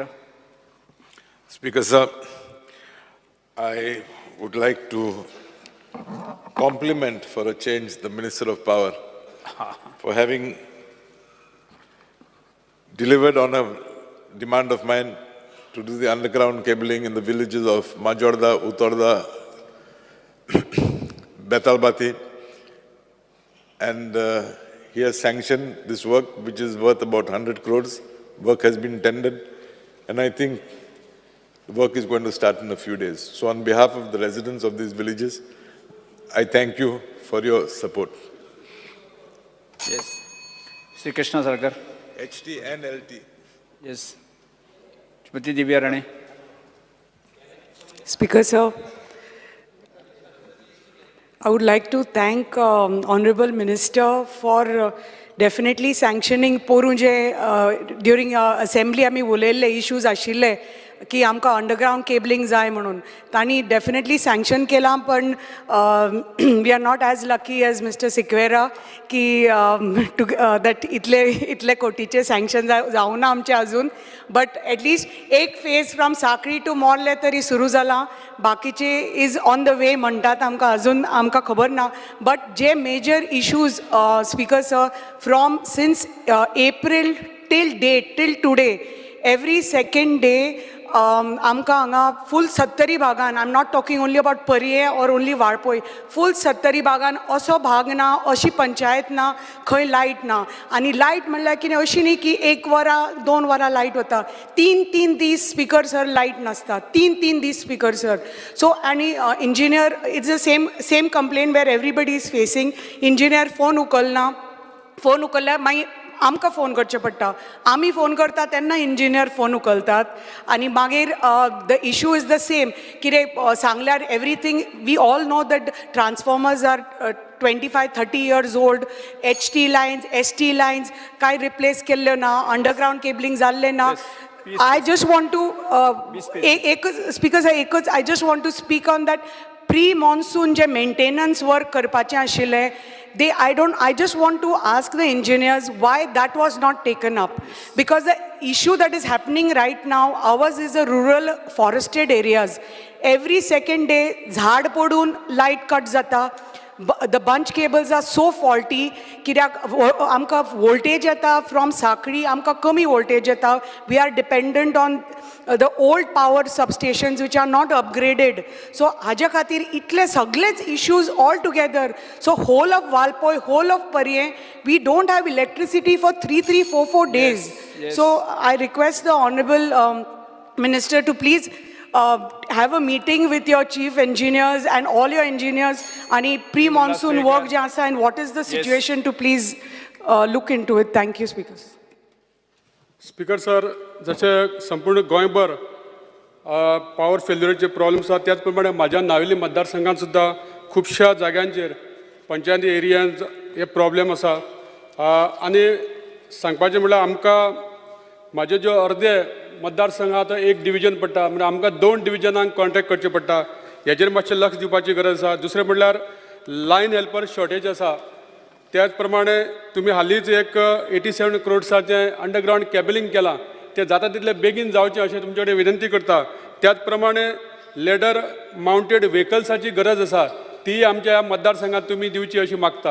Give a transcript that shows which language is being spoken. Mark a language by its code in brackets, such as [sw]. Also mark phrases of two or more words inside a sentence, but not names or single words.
[en] Speaker sir, I would like to compliment for a change the Minister of Power for having delivered on a demand of mine to do the underground cabling in the villages of Majorda, Utorda, Betalbati, and he has sanctioned this work which is worth about 100 crores. Work has been tendered and I think the work is going to start in a few days. So on behalf of the residents of these villages, I thank you for your support. Yes. Sri Krishna Sarkar. HT and LT. [kok] येस श्रीमती दिव्या राणे. [en] Speaker sir, I would like to thank Honorable Minister for definitely sanctioning पोरूंजे during assembly [kok] आमी उलयल्ले [en] issues [kok] आशिल्ले की आमकां [en] underground cabling [kok] जाय म्हणून तांणी [en] definitely sanction [kok] केलां पण [en] we are not as lucky as Mister Sequeira की दॅट [kok] इतले कोटीचे सँक्शन जावं ना आमचे अजून [en] but atleast एक phase from Sakhali to [kok] मोर्ले तरी सुरू जाला बाकीचे [en] is on the way [kok] म्हणटात आमकां अजून आमकां खबर ना [en] बट जे major issues speaker sir from since April till today every second day [kok] आमकां हांगा फूल 70 भागान [en] I am not talking only about Paryem or only Valpoi [kok] फूल 70 भागान असो भाग ना अशी पंचायत ना खंय लायट ना आनी लायट म्हणल्यार कितें अशी न्ही की 1 वरां 2 वरां लायट वता 3 दीस [en] speaker sir [kok] लायट नासता 3 दीस [en] speaker sir सो आनी engineer it's the same complaint where everybody is facing engineer [kok] फोन उखलना फोन उखल्ल्यार मागीर आमकां फोन करचें पडटा आमी फोन करता तेन्ना [en] इंजिनियर [kok] फोन उखलतात आनी मागीर [en] the issue is the same [kok] कितें सांगल्यार [en] everything we all know that transformers are 25-30 years old HT lines ST lines [kok] काय रिप्लेस केल्ल्यो ना [en] underground cabling [kok] जाल्लें ना [en] I just want to एकच speaker sir एकच I just want to speak on that pre monsoon जे maintenance work [kok] करपाचें आशिल्लें [en] I just want to ask the engineers why that was not taken up because the issue that is happening right now ours is a rural forested areas every second day [kok] झाड पडून [en] light cut जाता the bunch cables are so faulty [kok] कित्याक आमकां [en] voltage येता from साखळी [kok] आमकां कमी [en] voltage येता we are dependent on the old power substations which are not upgraded so [kok] हाज्या खातीर इतले सगळेच [en] issues all together so whole of Valpoy whole of Parye we don't have electricity for 3-4 days so I request the honorable minister to please have a meeting with your chief engineers and all your engineers आणि pre-monsoon work [kok] जे आसा [en] and what is the situation to please look into it. Thank you, speakers. speaker sir [kok] जशें संपूर्ण गोंयभर पावर फेल्युरीचे प्रॉब्लेम्स आसा त्याच प्रमाणे म्हाज्या नावेली मतदारसंघात सुद्दां खुबश्या जाग्यांचेर पंचायती एरियान हे प्रॉब्लेम आसा आनी सांगपाचें म्हणल्यार आमकां म्हाजे ज्यो अर्दे मतदारसंघात एक डिविजन पडटा म्हणजे आमकां 2 डिविजनांक कॉन्ट्रॅक्ट करचें पडटा हेजेर मातशें लक्ष दिवपाची गरज आसा दुसरें म्हणल्यार [en] line helper shortage [kok] आसा त्याच प्रमाणे तुम्ही हालींच एक 87 crores [en] underground cabling [kok] केलां तें जाता तितलें बेगीन जावचें अशें तुमचे कडेन विनंती करता त्याच प्रमाणे [en] ladder mounted [kok] व्हेकल्साची गरज आसा ती आमच्या मतदारसंघात तुम्ही दिवची अशी मागता